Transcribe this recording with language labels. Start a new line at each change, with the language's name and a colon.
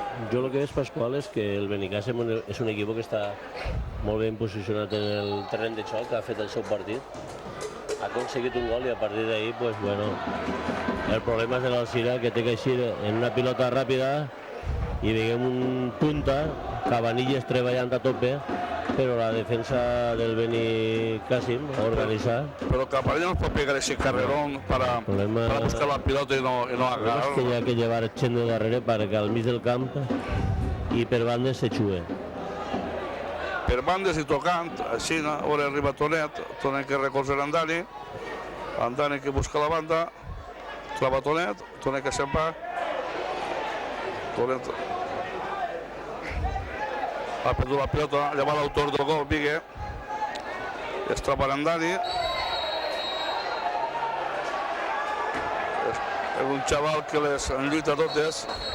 Catalan: Jo el que veig, Pasqual, és que el Benicàssim és un equip que està molt ben posicionat en el terreny de xoc, ha fet el seu partit, ha aconseguit un gol i a partir d'ahir, pues, bueno, el problema és de l'Alzira, que té que eixir en una pilota ràpida i veiem un punta, Cabanillas treballant a tope,
Spanish: pero la defensa del Benicàssim ha organizado. Pero Cabanillas no puede pegar ese carrerón para buscar la pelota y no agarrar.
Catalan: Es que hi ha que llevar gent de darrere perquè al mig del camp i per bandes se xue. Per bandes i tocant, així, ara arriba Tonet que recolza l'Andani, Andani que busca la banda, troba Tonet que se'n va, Tonet ha perdut la pilota, llavors l'autor del gol, Vigue, es troba l'Andani, és un xaval que les lluita totes.